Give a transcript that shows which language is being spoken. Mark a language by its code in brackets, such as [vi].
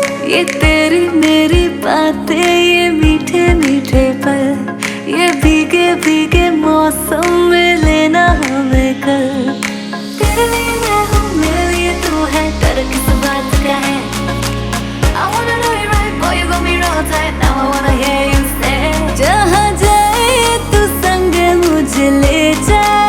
[hi] ये तेरी मेरी बातें, ये मीठे मीठे पल, ये भीगे भीगे मौसम में लेना हमें कल। तेरे लिए मैं हूँ, मेरे लिए तू है, डर किस बात का है। [en] I wanna know you right, boy, you got me real tight. Now I wanna hear you say, [hi] जहाँ जाए तू संग मुझे ले जा।